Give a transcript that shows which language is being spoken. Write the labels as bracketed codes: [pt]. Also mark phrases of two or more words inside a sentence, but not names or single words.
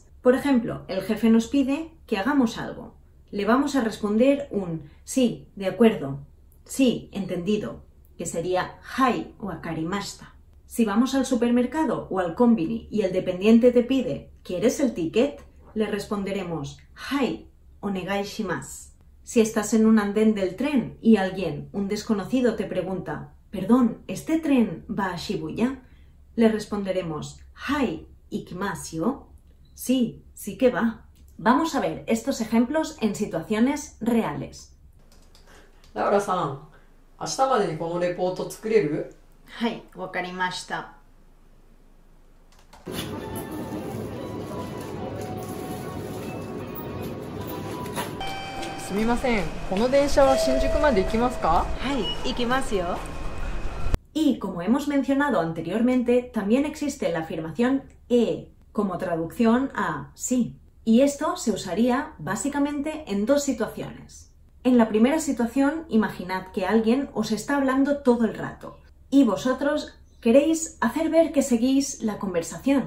[es] Por ejemplo, el jefe nos pide que hagamos algo. Le vamos a responder un sí, de acuerdo, sí, entendido, que sería [ja] はい、わかりました. [es] Si vamos al supermercado o al konbini y el dependiente te pide ¿quieres el ticket?, le responderemos [ja] はい、お願いします. [es] Si estás en un andén del tren y alguien, un desconocido, te pregunta perdón, ¿este tren va a Shibuya?, le responderemos [ja] はい、行きますよ. [es] Sí, sí que va. Vamos a ver estos ejemplos en situaciones reales. [ja] ラウラさん、明日までにこのレポート作れる？はい、わかりました。すみません、この電車は新宿まで行きますか？はい、行きますよ。 [es] Y como hemos mencionado anteriormente, también existe la afirmación como traducción a sí. Y esto se usaría básicamente en dos situaciones. En la primera situación, imaginad que alguien os está hablando todo el rato y vosotros queréis hacer ver que seguís la conversación.